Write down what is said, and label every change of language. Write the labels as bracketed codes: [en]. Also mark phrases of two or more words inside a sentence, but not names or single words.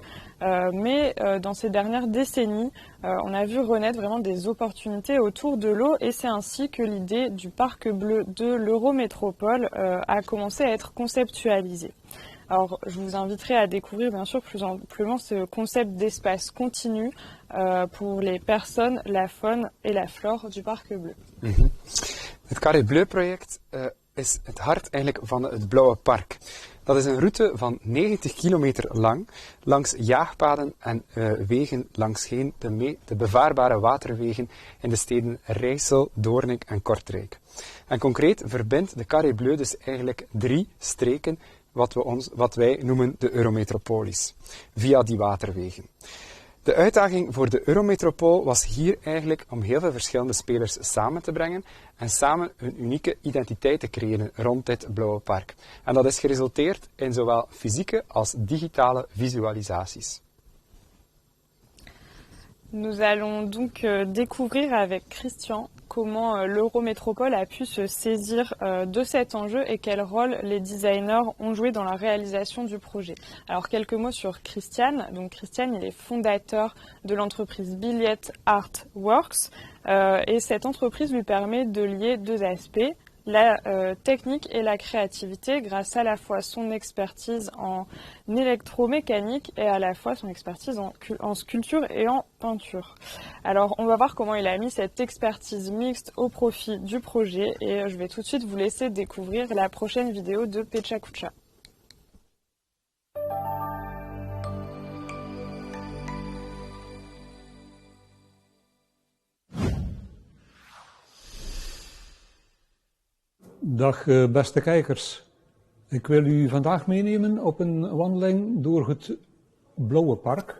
[fr] Mais dans ces dernières décennies, on a vu renaître vraiment des opportunités autour de l'eau et c'est ainsi que l'idée du parc bleu de l'Eurométropole a commencé à être conceptualisée. Alors, je vous inviterai à découvrir bien sûr plus amplement ce concept d'espace continu pour les personnes, la faune et la flore du Parc Bleu. [nl] Het Carré Bleu project is het hart eigenlijk van het Blauwe Park. Dat is een route van 90 kilometer lang, langs jaagpaden en wegen langsheen de bevaarbare waterwegen in de steden Rijssel, Doornik en Kortrijk. En concreet verbindt de Carré Bleu dus eigenlijk 3 streken, wat wij noemen de Eurometropolis, via die waterwegen. De uitdaging voor de Eurometropool was hier eigenlijk om heel veel verschillende spelers samen te brengen en samen een unieke identiteit te creëren rond dit Blauwe Park. En dat is geresulteerd in zowel fysieke als digitale visualisaties. [fr] Nous allons donc découvrir avec Christian comment l'Eurométropole a pu se saisir de cet enjeu et quel rôle les designers ont joué dans la réalisation du projet. Alors quelques mots sur Christian. Donc Christian, il est fondateur de l'entreprise Billiet Art Works et cette entreprise lui permet de lier 2 aspects. La technique et la créativité grâce à la fois son expertise en électromécanique et à la fois son expertise en sculpture et en peinture. Alors on va voir comment il a mis cette expertise mixte au profit du projet et je vais tout de suite vous laisser découvrir la prochaine vidéo de Pecha-Kucha. [nl] Dag beste kijkers. Ik wil u vandaag meenemen op een wandeling door het Blauwe Park.